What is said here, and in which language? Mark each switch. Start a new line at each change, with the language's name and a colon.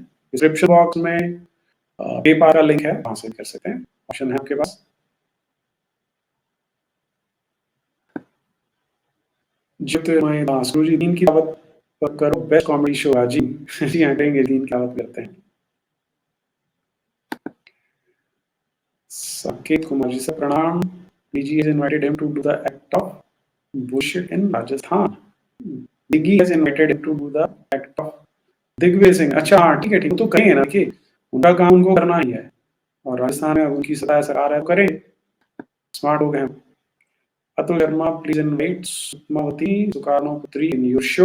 Hindi: Description box में PayPal का link है, वहां से कर सकते हैं, ऑप्शन है आपके पास। ज्योतिर्मय दास, गुरु जी दीन की दावत करो, बेस्ट कॉमेडी शो है जी। जी हाँ करेंगे, दीन की दावत करते हैं। साकेत कुमार जी से प्रणाम,
English: DG has invited him to do the act of bullshit in Rajasthan.
Hindi: Diggi
English: has invited him to do the act of
Hindi: Digvijay Singh, अच्छा हाँ ठीक है ठीक है, तो करेंगे ना कि उनका काम उनको करना ही है, और राजस्थान में उनकी सत्ता सरकार है, करें, स्मार्ट हो गए हैं।
English: Atul Sharma please invite Sukmawati Sukarnoputri in your show.